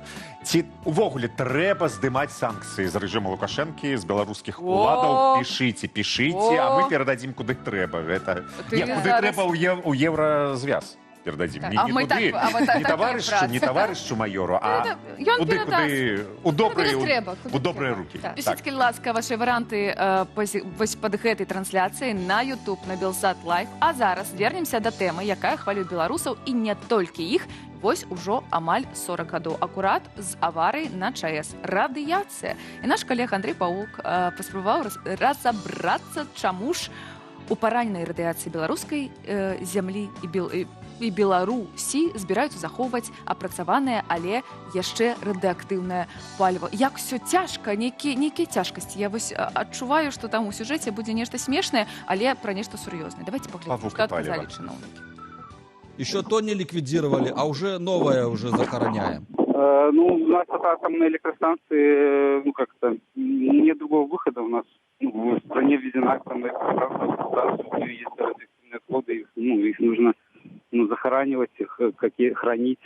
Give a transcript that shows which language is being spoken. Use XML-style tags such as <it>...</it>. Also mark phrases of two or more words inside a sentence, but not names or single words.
<be>Ці увогуле трэба здымаць санкцыі з рэжыма Лукашэнкі, з беларускіх уладаў? Пішыце, а мы перададзім куды трэба. Ты Куды зараз- трэба ў еўразвяз? перададим. Так, Не, а не мы туды,</be> <ru>так, а вот так</ru> <be>не, якраз.</be> <uk>товарищу майору, а</uk> <be>Ён куды, перадаст.</be> <ru>у добрые,</ru> <be>Куды трэба, куды</be> <ru>у добрые</ru> <be>трэба.</be> <ru>руки.</ru> <be>Так.</be> <uk>Пишіть, будь ласка, ваші варіанти</uk> <be>вось пад гэтай трансляцыяй на YouTube, на Белсат Лайв. А зараз вернемся да тэмы, якая хвалюе беларусаў і не толькі іх. Вось ужо амаль 40 гадоў акурат з аварыяй на ЧАЭС. Радыяцыя. І наш калега Андрей Паук паспрабаваў разабрацца, чаму ж у параненай радыяцыі беларускай зямлі і Беларусі збіраюцца захоўваць апрацаванае, але яшчэ радыактыўнае паліва. Як ўсё цяжка, нейкія цяжкасці. Я вось адчуваю, што там у сюжэце будзе нешта смешнае, але пра нешта сур'ёзнае. Давайте паглядзім, Павук што і паліва. адказалі чыноўнікі.</be> <ru>Еще то не ликвидировали, а уже новое уже захороняем. Ну, у нас от атомной электростанции, ну, как-то нет другого выхода. У нас в стране введена атомная электростанция, государство, у нее есть радиоактивные отходы, их нужно захоранивать, хранить.</ru>